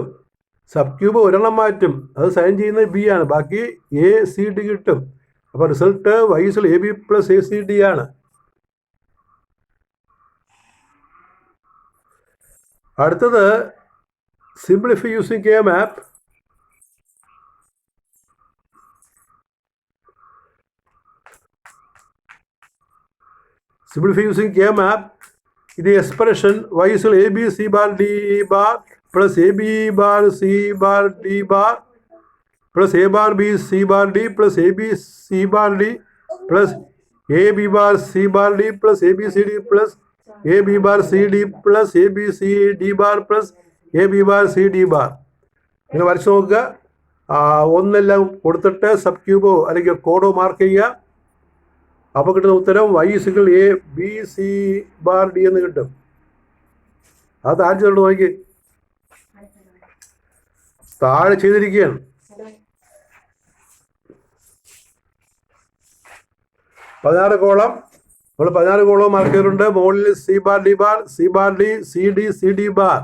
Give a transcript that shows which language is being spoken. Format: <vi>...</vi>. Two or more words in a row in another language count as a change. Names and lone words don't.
<en>sub cube</en> <ml>ഒരെണ്ണം മാറ്റും, അത് സൈൻ ചെയ്യുന്നത് ബി ആണ്. ബാക്കി</ml> <en>a c d</en> <ml>കിട്ടും. അപ്പോൾ</ml> <en>result y = a b plus a c d</en> <ml>ആണ്.</ml> <en>അടുത്തത് simplify using K map. Simplify using K map, the expression y = a b c bar d bar plus a b bar c bar d bar plus a bar b c bar d plus a b c bar d plus a b bar c bar d plus a b c d plus a b bar c d plus a b c d bar plus a b bar c d bar.</en> <ml>ഇങ്ങനെ വരച്ച് നോക്കുക. ഒന്നെല്ലാം കൊടുത്തിട്ട്</ml> <en>sub cube</en> <ml>അല്ലെങ്കിൽ കോഡോ മാർക്ക് ചെയ്യുക. അപ്പോൾ കിട്ടുന്ന ഉത്തരം</ml> <en>y = a b c bar d</en> <ml>എന്ന് കിട്ടും. അത് താഴെ ചെയ്തോണ്ട് നോക്കി, താഴെ ചെയ്തിരിക്കുകയാണ്. 16 കോളം, നമ്മൾ 16 കോളം മാർക്ക് ചെയ്തിട്ടുണ്ട്.</ml> <en>മുകളിൽ c bar d bar, c bar d, c d, c d bar.</en>